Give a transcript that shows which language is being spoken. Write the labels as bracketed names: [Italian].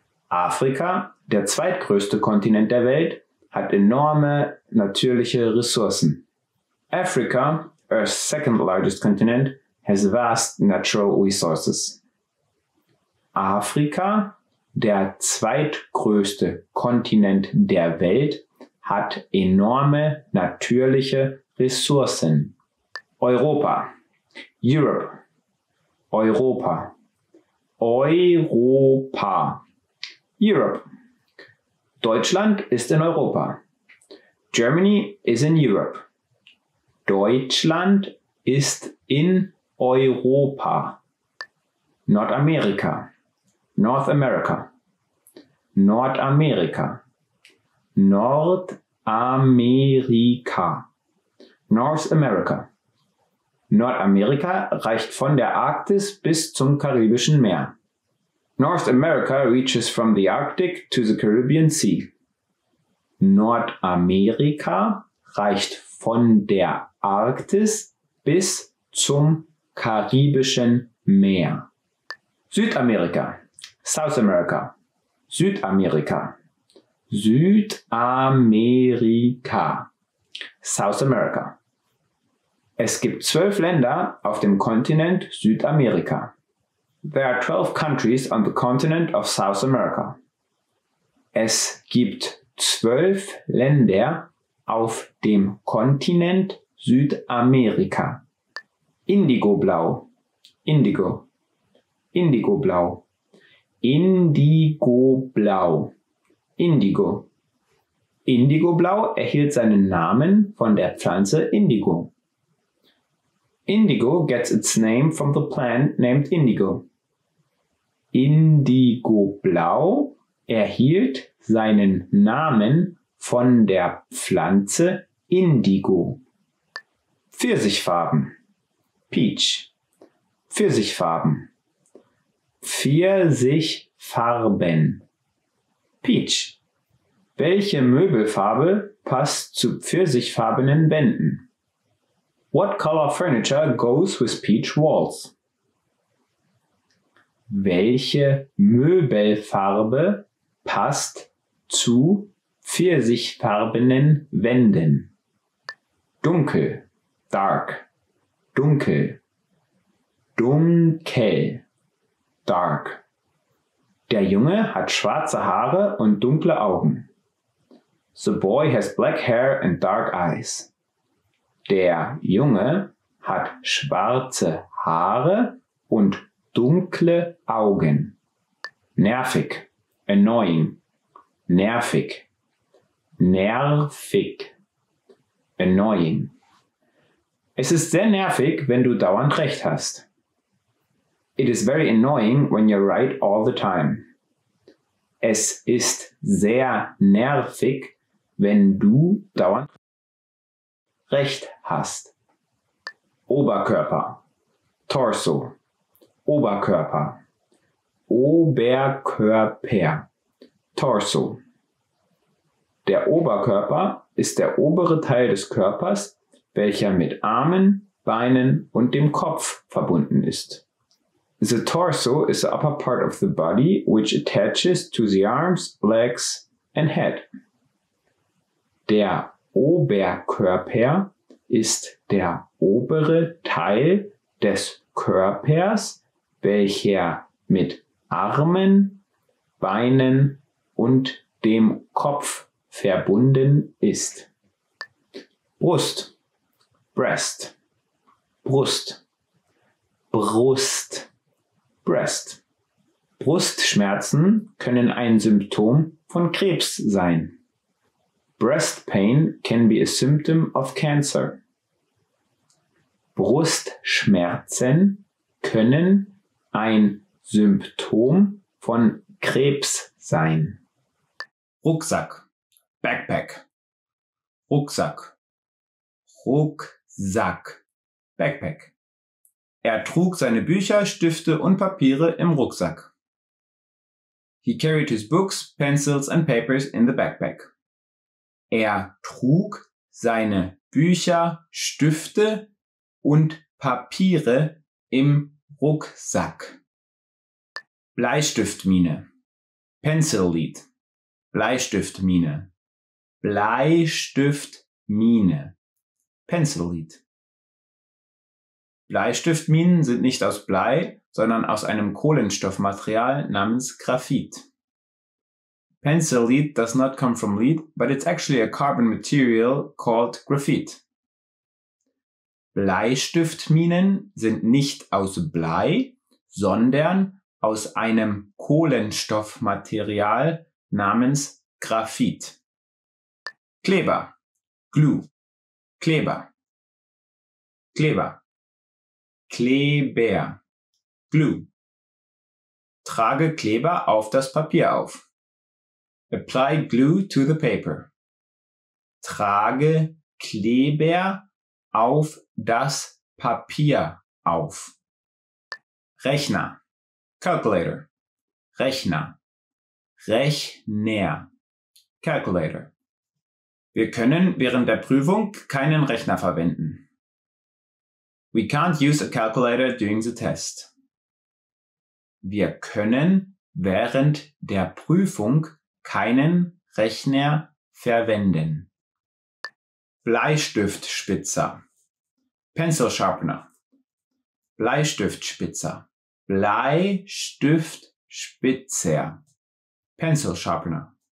[German] Afrika, der zweitgrößte Kontinent der Welt, hat enorme natürliche Ressourcen. [English] Africa, Earth's second largest continent, has vast natural resources. [German] Afrika, der zweitgrößte Kontinent der Welt, hat enorme natürliche Ressourcen. Europa. Europe. Europa. Europa. Europe. Deutschland ist in Europa. [English] Germany is in Europe. [German] Deutschland ist in Europa. Nordamerika. North America. Nordamerika. Nordamerika. North America. Nordamerika reicht von der Arktis bis zum Karibischen Meer. [English] North America reaches from the Arctic to the Caribbean Sea. [German] Nordamerika reicht von der Arktis bis zum Karibischen Meer. Südamerika. South America. Südamerika. Südamerika. South America. Es gibt 12 Länder auf dem Kontinent Südamerika. [English] There are 12 countries on the continent of South America. [German] Es gibt 12 Länder auf dem Kontinent Südamerika. Indigoblau, Indigo, Indigoblau, Indigoblau, Indigo. Indigoblau erhielt seinen Namen von der Pflanze Indigo. [English] Indigo gets its name from the plant named indigo. [German] Indigoblau erhielt seinen Namen von der Pflanze Indigo. Pfirsichfarben. Peach. Pfirsichfarben. Pfirsichfarben. Peach. Welche Möbelfarbe passt zu pfirsichfarbenen Wänden? [English] What color furniture goes with peach walls? [German] Welche Möbelfarbe passt zu pfirsichfarbenen Wänden? Dunkel, dark, dunkel, dunkel, dark. Der Junge hat schwarze Haare und dunkle Augen. [English] The boy has black hair and dark eyes. [German] Der Junge hat schwarze Haare und dunkle Augen. Nervig, annoying, nervig, nervig, annoying. Es ist sehr nervig, wenn du dauernd recht hast. [English] It is very annoying when you're right all the time. [German] Es ist sehr nervig, wenn du dauernd recht hast. Oberkörper, Torso, Oberkörper, Oberkörper, Torso. Der Oberkörper ist der obere Teil des Körpers, welcher mit Armen, Beinen und dem Kopf verbunden ist. [English] The torso is the upper part of the body which attaches to the arms, legs and head. [German] Der Oberkörper ist der obere Teil des Körpers, welcher mit Armen, Beinen und dem Kopf verbunden ist. Brust, breast, Brust, Brust, breast. Brustschmerzen können ein Symptom von Krebs sein. [English] Breast pain can be a symptom of cancer. [German] Brustschmerzen können ein Symptom von Krebs sein. Rucksack, Backpack, Rucksack, Rucksack, Backpack. Er trug seine Bücher, Stifte und Papiere im Rucksack. [English] He carried his books, pencils and papers in the backpack. [German] Er trug seine Bücher, Stifte und Papiere im Rucksack. Bleistiftmine, Pencil Lead, Bleistiftmine, Bleistiftmine, Pencil Lead. Bleistiftminen sind nicht aus Blei, sondern aus einem Kohlenstoffmaterial namens Graphit. [English] Pencil lead does not come from lead, but it's actually a carbon material called graphite. [German] Bleistiftminen sind nicht aus Blei, sondern aus einem Kohlenstoffmaterial namens Graphit. Kleber, Glue, Kleber, Kleber, Kleber, Glue. Trage Kleber auf das Papier auf. [English] Apply glue to the paper. [German] Trage Kleber auf das Papier auf. Rechner, Calculator, Rechner, Rechner, Calculator. Wir können während der Prüfung keinen Rechner verwenden. [English] We can't use a calculator during the test. [German] Wir können während der Prüfung keinen Rechner verwenden. [English] Bleistiftspitzer. Pencil sharpener. [German] Bleistiftspitzer. Bleistiftspitzer. Pencil sharpener.